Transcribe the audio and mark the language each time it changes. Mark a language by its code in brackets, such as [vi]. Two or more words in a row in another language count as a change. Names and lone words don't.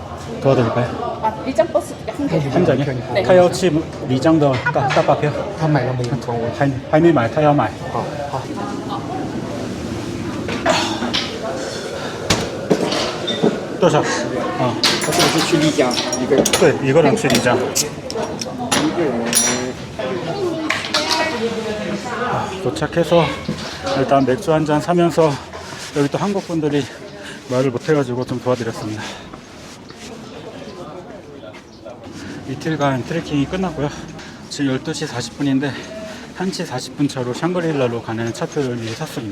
[ko] 도와드릴까요? [zh] 啊，一张 [ko] 버스 한 개. 한 장이요? 네. [zh] 他要去丽江的大巴票他买了没有？从我还没买他要买好好。多少？啊，他这个是去丽江一个人，对，一个人去丽江。一个人 [ko] 도착해서 일단 맥주 한 잔 사면서 여기 또 한국 분들이 말을 못해가지고 좀 도와드렸습니다. 이틀간 트레킹이 끝났고요. 지금 12시 40분인데 1시 40분 차로 샹그릴라로 가는 차표를 미리 샀습니다.